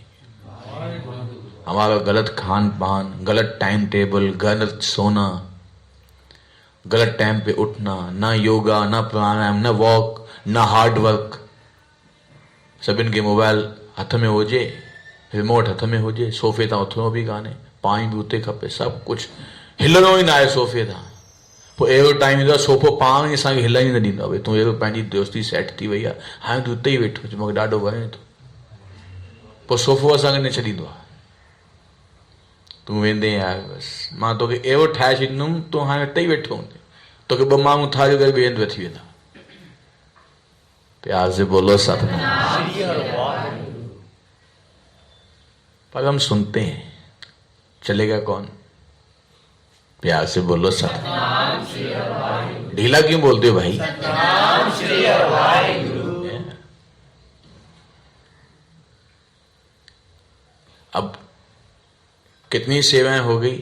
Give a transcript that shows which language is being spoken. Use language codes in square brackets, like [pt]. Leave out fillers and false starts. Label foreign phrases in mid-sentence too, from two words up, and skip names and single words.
[hi] हमारा गलत खान पान, गलत [en] time table, [hi] गलत सोना, गलत टाइम पे उठना, ना योगा, ना प्राणायाम, ना वॉक, ना [en] hard work, [hi] सब इनके मोबाइल [sd] हथ में हो जे, रिमोट हथ में हो जे, सोफे था उथणो भी काने, पानी भी उते खपे, सब कुछ हिलणो ही ना आहे सोफे था। पोइ अहिड़ो टाइम ईंदो आहे सोफ़ो पाण ई असांखे हिलण ई न ॾींदो आहे। भई तूं अहिड़ो पंहिंजी दोस्ती सेट थी वई आहे, हाणे तूं उते ई वेठो, मूंखे ॾाढो वणे थो, पोइ सोफ़ो असांखे न छॾींदो आहे। तूं वेंदे यार, बसि मां तोखे अहिड़ो ठाहे छॾींदुमि, तूं हाणे उते ई वेठो हूंदे, तोखे ॿ माण्हू थारियूं करे ॿिए हंधि वेठी वेंदा। [hi] प्यार से बोलो सतनाम। पर हम सुनते हैं, चलेगा कौन? प्यार से बोलो सतनाम। ढीला क्यों बोलते हो भाई? अब कितनी सेवाएं हो गई?